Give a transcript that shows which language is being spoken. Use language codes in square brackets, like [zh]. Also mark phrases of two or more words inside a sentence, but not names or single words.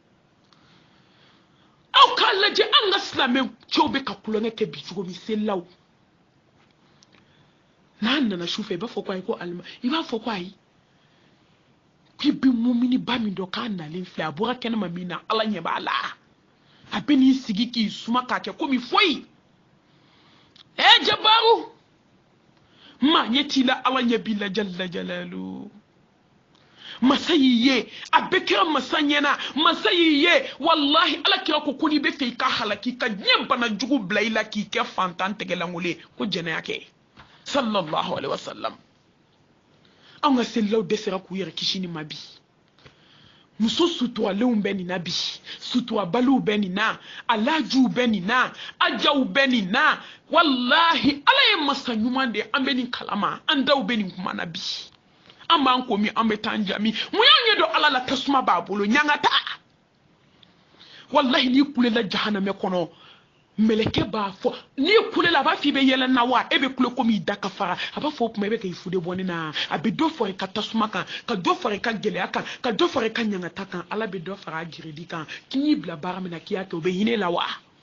[bm] aw k'a lajɛ an ka silamɛ cɛw bɛ ka kulonkɛ kɛ bi cogo min selilaw n'a nana su fɛ i b'a fɔ ko ayi ko alima i b'a fɔ ko ayi k'i bɛ mumini ba min dɔn k'a nalen filɛ a bɔra kɛnɛma min na ala ɲɛ b'a la a bɛ n'i sigi k'i suma k'a kɛ komi foyi jabaru maa ɲɛ t'i la ala ɲɛ b'i la jalla jalalu masa y'i ye a bɛ kɛra masa ɲɛna masa y'i ye wallahi ala kira ko n'i bɛ fɛ i ka halaki ka diɲɛ bana jugu bila i la k'i kɛ fantan tɛgɛlankolon ye ko jɛnɛya kɛ [ar] صلى الله عليه وسلم [bm] an ka selilaw dɛsɛra k'u yɛrɛ kisi ni ma bi muso suturalew bɛ nin na bi suturabaliw bɛ nin na alajuw bɛ nin na ajaw bɛ nin na wallahi ala ye masa ɲuman de an bɛ nin kalama an daw bɛ nin kuma na bi an b'an komi an bɛ taa an jami mun y'an ɲɛ dɔn ala la tasuma b'a bolo ɲanga ta wallahi n'i kulela jahanamɛ kɔnɔ meleke b'a fɔ n'i kulela a b'a fɔ i bɛ yɛlɛ na wa e bɛ kule komi i da ka fara a b'a fɔ o kuma i bɛ k'i fude bɔni na a bɛ dɔ fara i ka tasuma kan ka dɔ fara i ka gɛlɛya kan ka dɔ fara i ka ɲangata kan ala bɛ dɔ fara a jiridi kan k'i y'i bila baara min na k'i y'a kɛ o bɛ hinɛ la wa